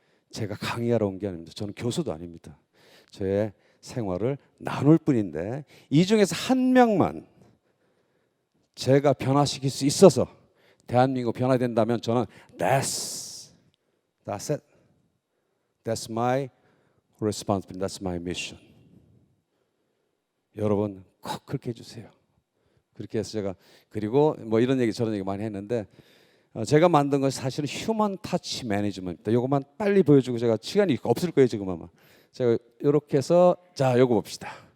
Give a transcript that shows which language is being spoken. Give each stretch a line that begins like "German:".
Korean: 제가 강의하러 온 게 아닙니다. 저는 교수도 아닙니다. 저의 생활을 나눌 뿐인데 이 중에서 한 명만 제가 변화시킬 수 있어서 대한민국 변화된다면 저는
English: that's it. That's my responsibility. That's my mission.
Korean: 여러분 꼭 그렇게 해주세요. 그렇게 해서 제가 그리고 뭐 이런 얘기 저런 얘기 많이 했는데 제가 만든 것이 사실은 휴먼 터치 매니지먼트. 이것만 빨리 보여주고 제가 시간이 없을 거예요 지금 아마. 제가 이렇게 해서 자 요거 봅시다.